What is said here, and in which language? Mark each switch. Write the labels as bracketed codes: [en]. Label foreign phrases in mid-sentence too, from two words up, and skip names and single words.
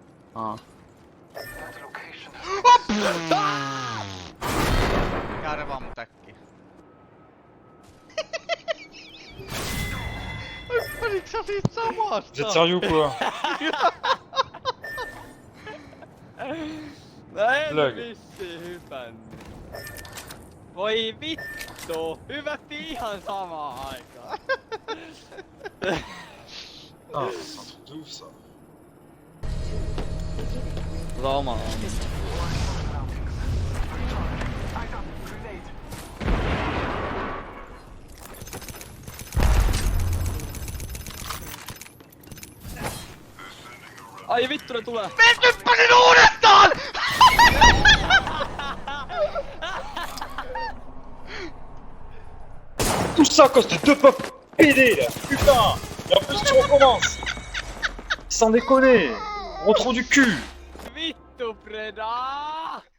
[fi] Aa. Mikä revaa mun täkki? Hyppäsitkö sä siitä samasta? [fr] Vous êtes sérieux ou quoi? [fi] No en Lög. vissiin hypännyt. Voi vittu! Hyvättiin ihan samaan aikaan. [fr] Ah, c'est un truc de ouf ça. [fi] Loma on. Ai vittu ne tulee! Hyppäsin uudestaan! [fr] Tout ça à cause de deux pop PD là, putain! Et en plus tu recommences! Sans déconner! Gros trou du cul! [fi] Vittu Preda!